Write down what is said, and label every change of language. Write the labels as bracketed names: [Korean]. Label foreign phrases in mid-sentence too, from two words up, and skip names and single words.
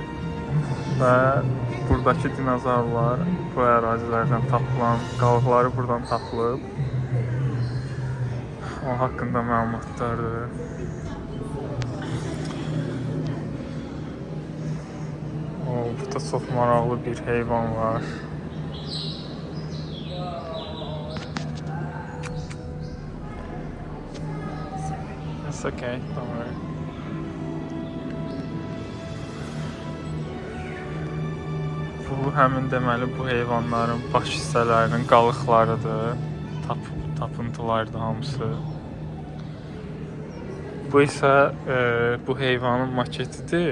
[Azerbaijani] Və buradakı dinozavrlar bu ərazilərdən tapılan qalıqları buradan tapılıb. O haqqında məlumatlardır. Burada çox maraqlı bir heyvan var. [English] It's okay, don't worry. [Azerbaijani] Bu həmin deməli bu heyvanların baş hissələrinin qalıqlarıdır. Tapıntılardır hamısı. Bu isə bu heyvanın maketidir.